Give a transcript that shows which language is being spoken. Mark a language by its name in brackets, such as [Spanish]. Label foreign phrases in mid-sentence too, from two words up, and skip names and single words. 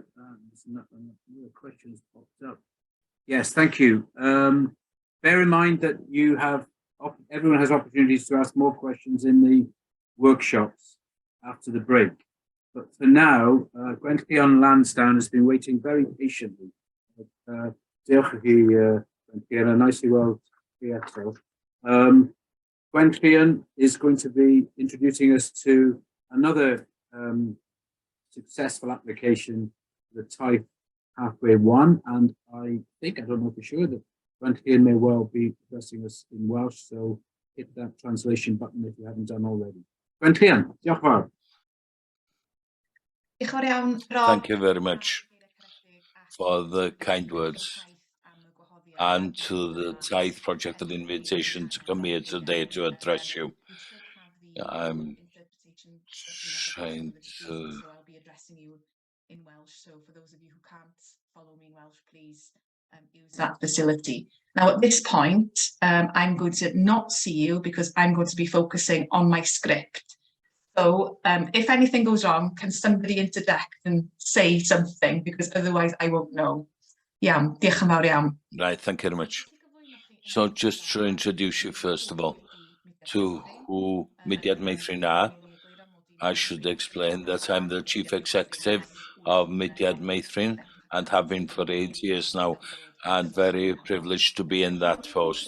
[English] Another question's popped up. Yes, thank you. Bear in mind that everyone has opportunities to ask more questions in the workshops after the break. But for now, Gwenllian Lansdowne has been waiting very patiently. [Welsh] Diolch i chi, Gwenllian, a [English] nicely well [Welsh] eto. [English] Gwenllian is going to be introducing us to another successful application, the Taith Pathway 1, and I don't know for sure that Gwenllian may well be addressing us in Welsh, so hit that translation button if you haven't done already. [Welsh] Gwenllian, diolch fawr. [English] Thank you very much for the kind words and to the Taith project and the invitation to come here today to address you. I'm trying to... So I'll be addressing you in Welsh. So for those of you who can't follow me in Welsh, please use that facility. Now at this point, I'm going to not see you because I'm going to be focusing on my script. So if anything goes wrong, can somebody interject and say something, because otherwise I won't know. [Welsh] Iawn, diolch yn fawr iawn. [English] Right, thank you very much. So just to introduce you first of all to who Mudiad Meithrin are, I should explain that I'm the Chief Executive of Mudiad Meithrin and have been for 8 years now, and very privileged to be in that post.